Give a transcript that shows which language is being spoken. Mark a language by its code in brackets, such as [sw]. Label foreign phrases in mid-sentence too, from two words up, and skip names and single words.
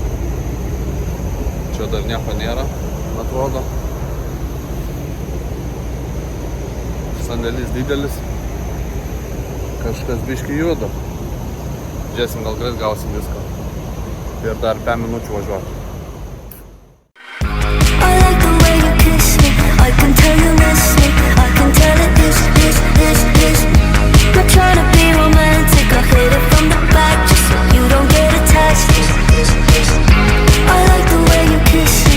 [lt] Čia dar nieko nėra, atrodo. Sandėlis didelis. Kažkas biški juda. Žiūrėsim, gal greit gausim viską. Ir dar 5 minučių važiuoti. [en] I like the way you kiss me. I can tell you miss me. I can tell it is. Not trying to be romantic. I hit it from the back just so you don't get attached. I like the way you kiss me.